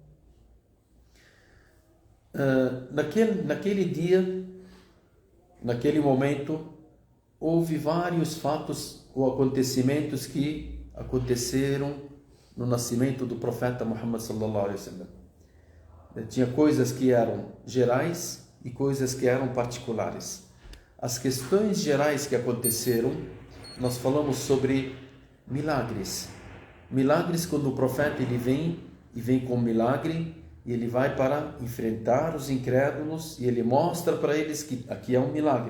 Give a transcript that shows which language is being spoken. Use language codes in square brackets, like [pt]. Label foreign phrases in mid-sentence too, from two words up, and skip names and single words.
[pt] Naquele dia, naquele momento, houve vários fatos ou acontecimentos que aconteceram no nascimento do profeta Muhammad [ar] صلى الله عليه وسلم. [pt] Tinha coisas que eram gerais e coisas que eram particulares. As questões gerais que aconteceram, nós falamos sobre milagres. Milagres, quando o profeta ele vem com um milagre, e ele vai para enfrentar os incrédulos e ele mostra para eles que aqui é um milagre.